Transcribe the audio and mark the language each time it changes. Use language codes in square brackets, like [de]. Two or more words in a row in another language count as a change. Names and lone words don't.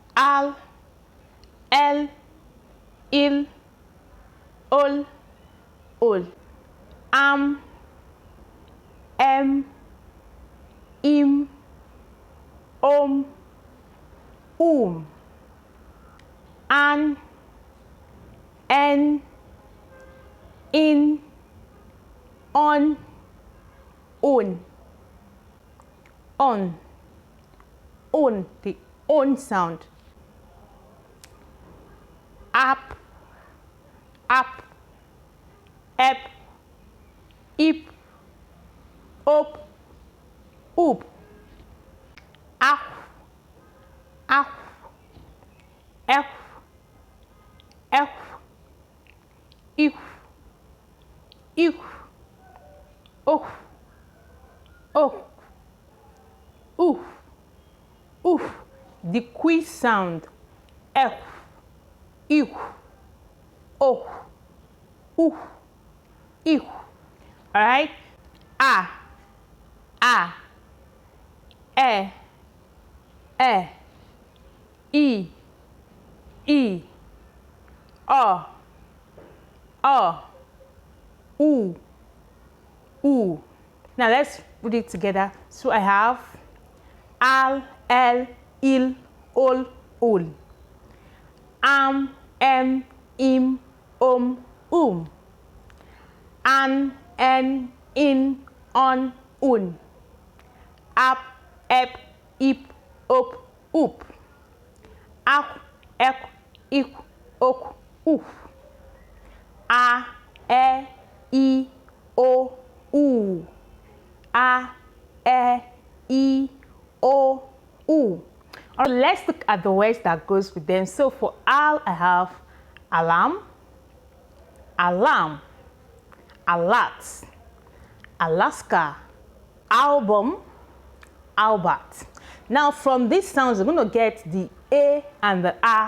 [en] al, el, il, ol, ol. Am, em, im, om, an, en, in, on, the on sound. Up, ep, ip, op, oop. Af, ef, if, och, oof. The quiz sound. F, if, oh, oof, if. All right. A, e, I, o, u. Now let's put it together. So I have al, el, il, ol, ol. Am, em, im, om, an, en, in, on, un. Ap, ep, ip, op, oop. Ak, ek, ik, ok, oof. A, e, I, o, u. A, e, I, o, u. All right, let's look at the words that goes with them. So for al, I have alarm, alarm, alert, Alaska, album, Albert. Now from these sounds, we're going to get the A and the A.